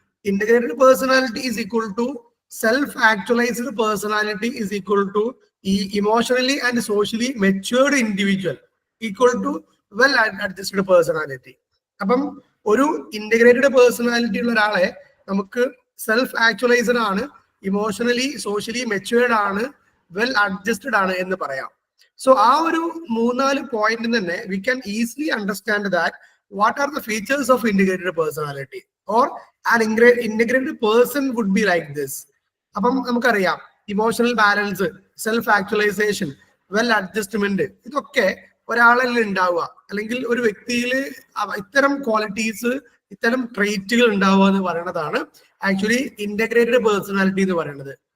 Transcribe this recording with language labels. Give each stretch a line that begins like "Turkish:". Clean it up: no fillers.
English: Integrated personality is equal to self actualized personality is equal to emotionally and socially matured individual equal to well adjusted personality.
Malayalam: അപ്പം ഒരു integrated personality ഉള്ള ഒരാളെ നമുക്ക് self actualised ആണ്, emotionally socially matured ആണ്, well adjusted ആണ് എന്ന് പറയാം.
English: so
Malayalam: ആ ഒരു 3-4 പോയിന്റ് തന്നെ
English: We can easily understand that what are the features of integrated personality, or an integrated person would be like this.
Malayalam: അപ്പം നമുക്കറിയാം emotional balance, self actualization, well adjustment, ഇതൊക്കെ ഒരാളിൽ ഉണ്ടാവുക, അല്ലെങ്കിൽ ഒരു വ്യക്തിയിൽ ഇത്തരം ക്വാളിറ്റീസ്, ഇത്തരം ട്രേറ്റുകൾ ഉണ്ടാവുക എന്ന് പറയുന്നതാണ് ആക്ച്വലി ഇന്റഗ്രേറ്റഡ് പേഴ്സണാലിറ്റി എന്ന് പറയുന്നത്.